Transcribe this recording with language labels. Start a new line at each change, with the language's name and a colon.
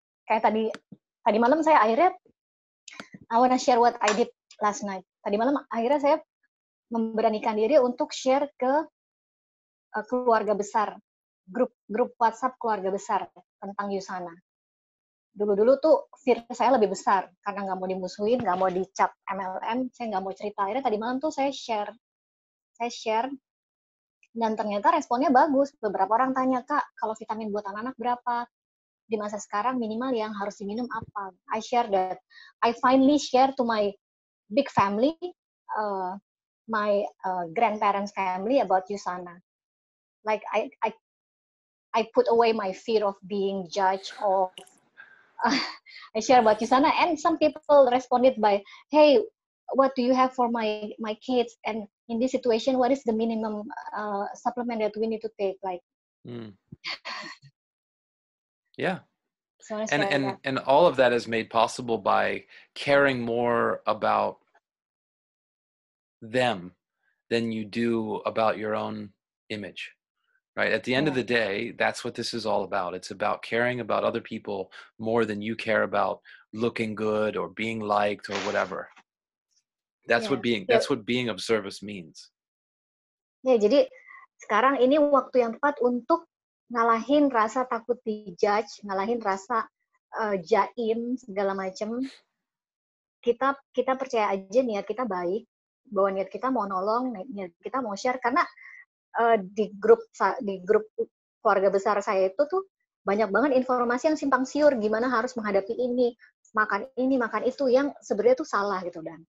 Indonesian: Kayak tadi malam saya akhirnya
English: I wanna share what I did last night.
Indonesian: Tadi malam akhirnya saya memberanikan diri untuk share ke keluarga besar, grup WhatsApp keluarga besar tentang Yusana. Dulu tuh fear saya lebih besar, karena nggak mau dimusuhin, nggak mau dicap MLM, saya nggak mau cerita. Akhirnya tadi malam tuh saya share, dan ternyata responnya bagus. Beberapa orang tanya, Kak, kalau vitamin buat anak-anak berapa? Di masa sekarang minimal yang harus diminum apa?
English: I share that. I finally share to my big family, my grandparents' family about Yusana. Like I put away my fear of being judged, of I share about Yusana, and some people responded by, hey, what do you have for my kids, and in this situation what is the minimum supplement that we need to take, like yeah.
Indonesian: so kayak
English: And all of that is made possible by caring more about them than you do about your own image, right? At the end of the day, that's what this is all about. It's about caring about other people more than you care about looking good or being liked or whatever. That's what being of service means.
Indonesian: Ya, jadi sekarang ini waktu yang tepat untuk ngalahin rasa takut dijudge, ngalahin rasa jaim segala macam. Kita percaya aja niat kita baik, bahwa niat kita mau nolong, niat kita mau share, karena di grup keluarga besar saya itu tuh banyak banget informasi yang simpang siur gimana harus menghadapi ini makan itu yang sebenarnya tuh salah gitu.